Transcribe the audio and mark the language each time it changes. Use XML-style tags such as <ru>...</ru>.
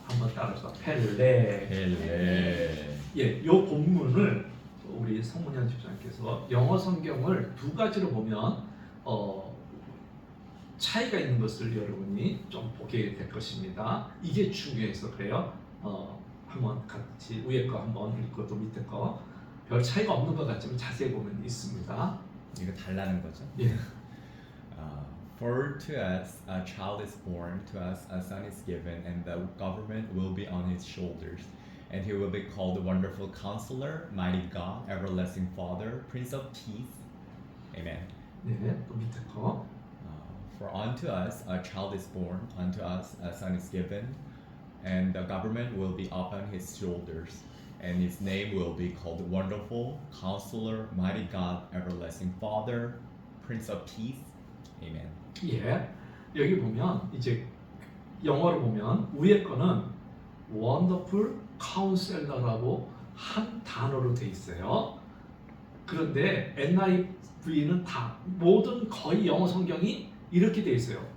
<ko>한번 따라서 펠레. 예, 요 본문을 우리 성문현 집사님께서 영어 성경을 두 가지로 보면 차이가 있는 것을 여러분이 좀 보게 될 것입니다. 이게 중요해서 그래요. 한번 같이 위에 거 한번 읽고 또 밑에 거 별 차이가 없는 것 같지만 자세히 보면 있습니다. 이거 달라는 거죠? 예.</ko> <en>For to us a child is born, to us a son is given, and the government will be on his shoulders. And he will be called Wonderful Counselor, Mighty God, Everlasting Father, Prince of Peace. Amen.</en> <ko>네, 또 밑에 거.</ko> <en>For unto us a child is born, unto us a son is given, and the government will be upon his shoulders. And his name will be called Wonderful Counselor, Mighty God, Everlasting Father, Prince of Peace. Amen.</en> <ko>예, 여기 보면 이제 영어로 보면 위에 거는 Wonderful Counselor라고 한 단어로 돼 있어요. 그런데 NIV는 다 모든 거의 영어 성경이 이렇게 돼 있어요.</ko>